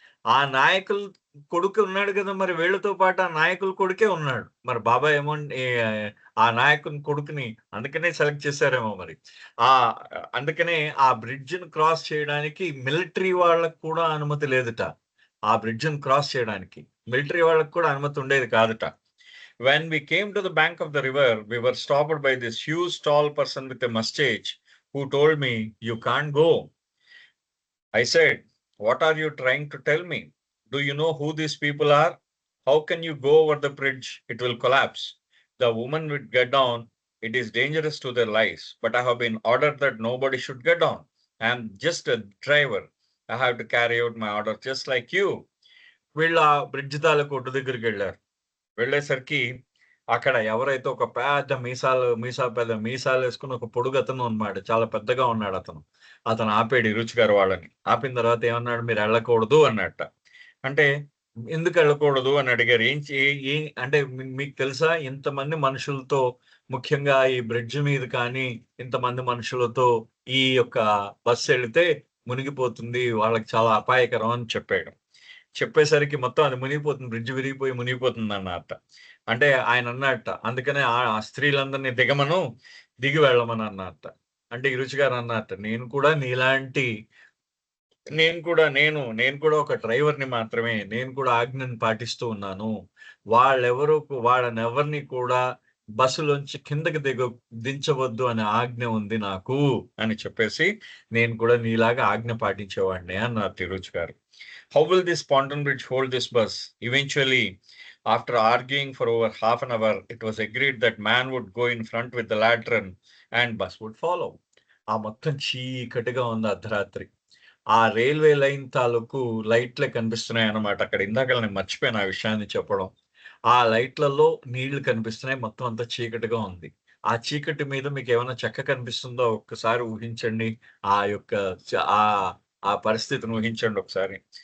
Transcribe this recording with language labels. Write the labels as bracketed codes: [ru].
[te] ఆ నాయకులు కొడుకు ఉన్నాడు కదా, మరి వీళ్ళతో పాటు ఆ నాయకుల కొడుకే ఉన్నాడు. మరి బాబాయ్ ఏమో ఆ నాయకుని కొడుకుని అందుకనే సెలెక్ట్ చేశారేమో మరి. అందుకనే ఆ బ్రిడ్జ్ని క్రాస్ చేయడానికి మిలిటరీ వాళ్ళకు కూడా అనుమతి లేదుట. ఆ బ్రిడ్జ్ని క్రాస్ చేయడానికి మిలిటరీ వాళ్ళకు కూడా అనుమతి ఉండేది కాదుట. [en] When we came to the bank of the river, we were stopped by this huge tall person with a mustache who told me, "You can't go." I said, "What are you trying to tell me? Do you know who these people are? How can you go over the bridge? It will collapse. The woman would get down. It is dangerous to their lives, but I have been ordered that nobody should get down. I am just a driver. I have to carry out my order just like you." [te] వీళ్ళ bridge తాలూకు ఒడ్డు దగ్గరికి వెళ్ళారు. వెళ్ళేసరికి అక్కడ ఎవరైతే ఒక పెద్ద మీసాలు వేసుకుని ఒక పొడుగు అతను అన్నమాట. చాలా పెద్దగా ఉన్నాడు అతను. అతను ఆపాడు రుచి గారు వాళ్ళని. ఆపిన తర్వాత ఏమన్నాడు, "మీరు వెళ్ళకూడదు" అన్నట్ట. అంటే ఎందుకు వెళ్ళకూడదు అని అడిగారు. అంటే మీకు తెలుసా ఇంతమంది మనుషులతో, ముఖ్యంగా ఈ బ్రిడ్జ్ మీద కానీ ఇంతమంది మనుషులతో ఈ యొక్క బస్సు వెళితే మునిగిపోతుంది, వాళ్ళకి చాలా అపాయకరం అని చెప్పాడు. చెప్పేసరికి మొత్తం అది మునిగిపోతుంది, బ్రిడ్జ్ విరిగిపోయి మునిగిపోతుంది అన్నట్ట. అంటే ఆయన అన్నట్ట, అందుకనే ఆ స్త్రీలందరినీ దిగి వెళ్ళమని అన్నట్ట. అంటే ఈ రుచి గారు అన్నట్టు నేను కూడా నీలాంటి నేను కూడా ఒక డ్రైవర్ని మాత్రమే. నేను కూడా ఆజ్ఞను పాటిస్తూ ఉన్నాను. వాళ్ళనెవరిని కూడా బస్సులోంచి కిందకి దించవద్దు అనే ఆజ్ఞ ఉంది నాకు అని చెప్పేసి, నేను కూడా నీలాగా ఆజ్ఞ పాటించేవాడిని అన్నారు తిరుచి గారు. [en] How will this Ponton Bridge hold this bus? Eventually, after arguing for over half an hour, it was agreed that man would go in front with the lantern and bus would follow. [te] ఆ మొత్తం చీకటిగా ఉంది అర్ధరాత్రి. ఆ railway line తాలూకు లైట్లే కనిపిస్తున్నాయి అన్నమాట. అక్కడ ఇందాక నేను మర్చిపోయాను ఆ విషయాన్ని చెప్పడం. ఆ లైట్లలో నీళ్లు కనిపిస్తున్నాయి. మొత్తం అంతా చీకటిగా ఉంది. ఆ చీకటి మీద మీకు ఏమైనా చెక్క కనిపిస్తుందో ఒక్కసారి ఊహించండి. ఆ యొక్క ఆ ఆ పరిస్థితిని ఊహించండి ఒకసారి.